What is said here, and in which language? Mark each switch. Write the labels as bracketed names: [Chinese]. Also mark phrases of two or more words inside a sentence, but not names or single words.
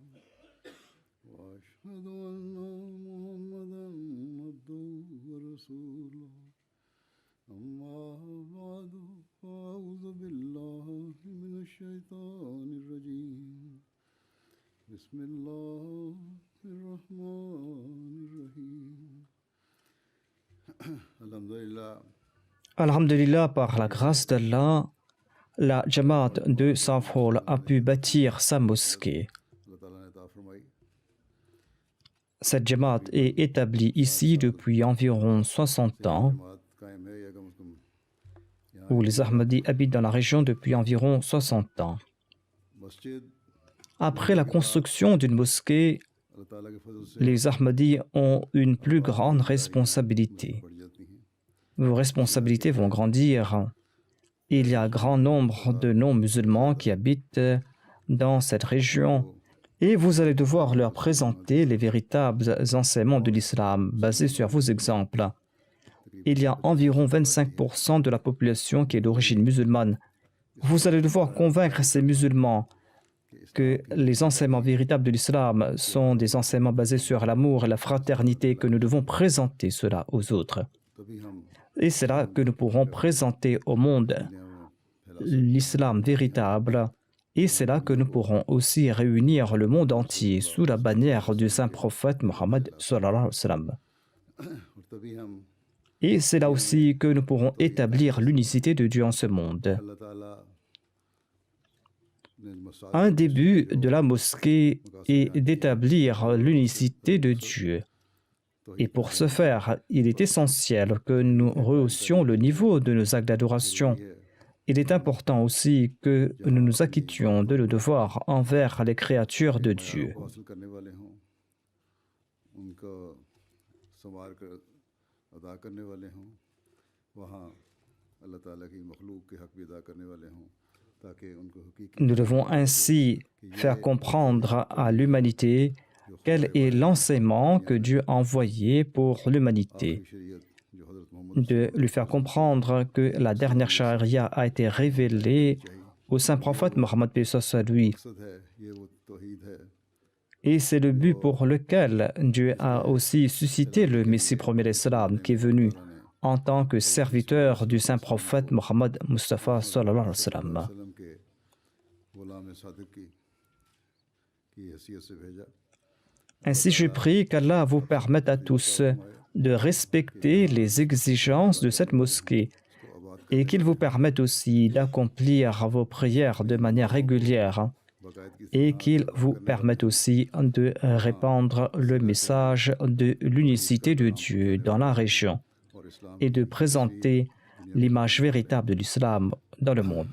[Arabic] وأشهد أن محمدا عبده ورسوله أما بعد فأعوذ بالله من الشيطان الرجيم بسم الله الرحمن الرحيم [French] Alhamdulillah, par la grâce d'Allah, la Jamaat de Southall a pu bâtir sa mosquée. Cette Jamaat est établie ici depuis environ 60 ans où les Ahmadis habitent dans la région depuis environ 60 ans. [Urdu] मस्जिद [French] Après la construction d'une mosquée, [Urdu] اللہ تعالیٰ کے فضل سے [French] les Ahmadis ont une plus grande responsabilité. [Urdu] بڑھ جاتی ہیں. [French] Vos responsabilités vont grandir. Il y a un grand nombre de non-musulmans qui habitent dans cette région et vous allez devoir leur présenter les véritables enseignements de l'islam basés sur vos exemples. Il y a environ 25% de la population qui est d'origine musulmane. Vous allez devoir convaincre ces musulmans que les enseignements véritables de l'islam sont des enseignements basés sur l'amour et la fraternité, que nous devons présenter cela aux autres. [Urdu] تبھی ہم [French] Et c'est là que nous pourrons présenter au monde [Urdu] دنیا میں پھیلا [French] l'islam véritable. Et c'est là que nous pourrons aussi réunir le monde entier sous la bannière du saint prophète Mohammed [Arabic] صلى الله عليه وسلم. [Urdu] اور تبھی ہم [French] Et c'est là aussi que nous pourrons établir l'unicité de Dieu en ce monde. [Urdu] اللہ تعالیٰ نے مساجد [French] Un début de la mosquée est d'établir l'unicité de Dieu. Et pour ce faire, il est essentiel que nous rehaussions le niveau de nos actes d'adoration. Il est important aussi que nous nous acquittions de nos devoirs envers les créatures de Dieu. [Urdu] کو حاصل کرنے والے ہوں، ان کا سنوار کر ادا کرنے والے ہوں، وہاں اللہ تعالیٰ کی مخلوق کے حق بھی ادا کرنے والے ہوں، تاکہ ان کو حقیقی [French] Nous devons ainsi faire comprendre à l'humanité quel est l'enseignement que Dieu a envoyé pour l'humanité, [Urdu] شریعت جو حضرت محمد [French] de lui faire comprendre que la dernière charia a été révélée au saint prophète Mohammed à lui. [Urdu] مقصد ہے، یہ وہ توحید ہے. [French] Et c'est le but pour lequel Dieu a aussi suscité le Messie premier d'Islam qui est venu en tant que serviteur du saint prophète Mohammed Mustafa [Arabic] صلى الله عليه وسلم. [Urdu] وسلم کے غلام صادق کی حیثیت سے بھیجا. [French] Ainsi, je prie qu'Allah vous permette à tous de respecter les exigences de cette mosquée et qu'il vous permette aussi d'accomplir vos prières de manière régulière et qu'il vous permette aussi de répandre le message de l'unicité de Dieu dans la région [Urdu] اور اسلام [French] et de présenter l'image véritable de l'islam dans le monde.